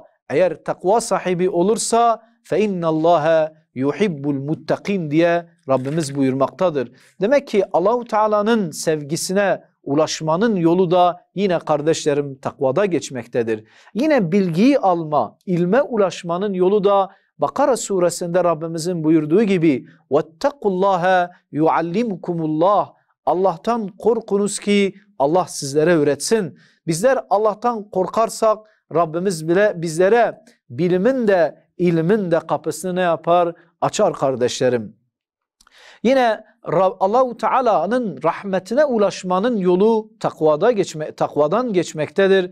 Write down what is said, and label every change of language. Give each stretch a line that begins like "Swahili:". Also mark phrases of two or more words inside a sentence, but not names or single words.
Turkish: Eğer takva sahibi olursa
Arabic: فإن الله يحب المتقين
Turkish: diye Rabbimiz buyurmaktadır. Demek ki Allahu Teala'nın sevgisine ulaşmanın yolu da yine kardeşlerim takvada geçmektedir. Yine bilgiyi alma, ilme ulaşmanın yolu da Bakara suresinde Rabbimizin buyurduğu gibi
Arabic: وَاتَّقُوا يُعَلِّمُكُمُ اللّٰهِ.
Turkish: Allah'tan korkunuz ki Allah sizlere öğretsin. Bizler Allah'tan korkarsak Rabbimiz bile bizlere bilimin de ilmin de kapısını ne yapar? Açar kardeşlerim. Yine Allahu Teala'nın rahmetine ulaşmanın yolu takvadan geçmektedir.